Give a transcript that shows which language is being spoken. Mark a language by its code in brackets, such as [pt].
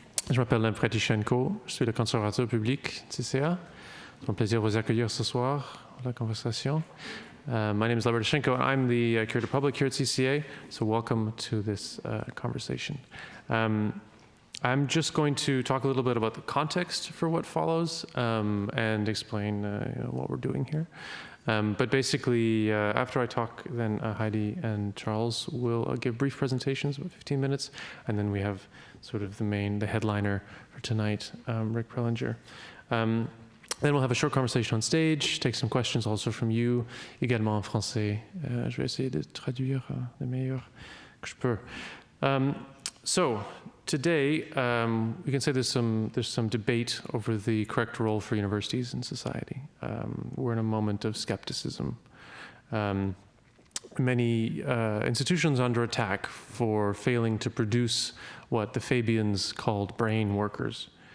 [fr] Je m'appelle Lev Bratishenko. Je suis le conservateur public de CCA. C'est un plaisir de vous accueillir ce soir à la conversation. [en] My name is Lev Bratishenko. I'm the curator public here at CCA, so welcome to this conversation. I'm just going to talk a little bit about the context for what follows and explain what we're doing here. But basically, after I talk, then Haidee and Charles will give brief presentations, about 15 minutes, and then we have sort of the headliner for tonight, Rick Prelinger. Then we'll have a short conversation on stage, take some questions also from you, [fr] également en français. Je vais essayer de traduire le meilleur que je peux. [en] So today, we can say there's some debate over the correct role for universities in society. We're in a moment of skepticism. Many institutions under attack for failing to produce what the Fabians called brain workers.